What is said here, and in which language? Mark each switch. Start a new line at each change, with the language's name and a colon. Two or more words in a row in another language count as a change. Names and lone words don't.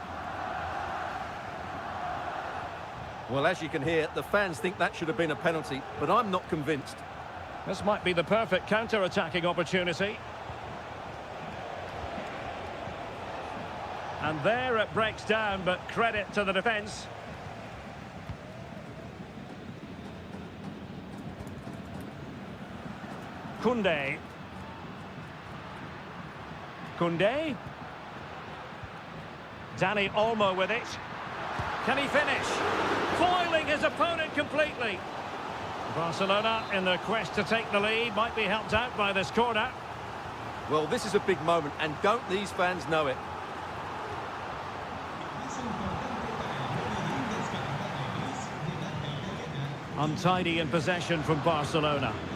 English: Well, as you can hear, the fans think that should have been a penalty, but I'm not convinced. This might be the perfect counter-attacking opportunity. And there it breaks down, but credit to the defence. Koundé. Koundé. Dani Olmo with it. Can he finish? Foiling his opponent completely. Barcelona, in their quest to take the lead, might be helped out by this corner. Well, this is a big moment, and don't these fans know it? Untidy in possession from Barcelona.